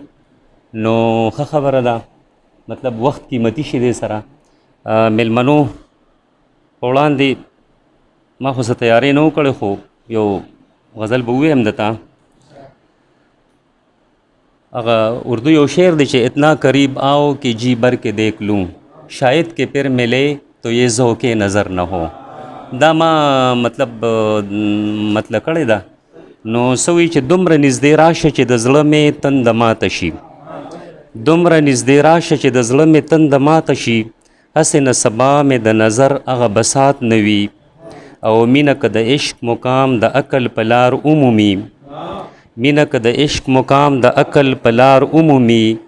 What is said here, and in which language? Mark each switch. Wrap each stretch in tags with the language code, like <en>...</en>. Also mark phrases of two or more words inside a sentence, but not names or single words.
<ps>نو ښه خبره ده، مطلب وخت قیمتي شي دی سره مېلمنو په وړاندې ما خو څه تیاری نه وکړی، خو یو غزل به ووایم درته. هغه اردو یو شعر دی چې</ps> <ur>اتنا قریب آؤ کہ جی بر کے دیکھ لوں، شاید کہ پھر ملے تو یہ ذوق نظر نہ ہو.</ur> <ps>دا ما مطلب کړی ده. نو څه وایي چې دومره نږدې راشه چې د زړه مې تنده ماته شي، دومره نږدې راشه چې د زړه مې تنده ماته شي، هسې نه سبا مې د نظر هغه بساط نه وي، او مینه که د عشق مقام د عقل په لار عمومي، مینه که د عشق مقام د عقل په لار عمومي،</ps>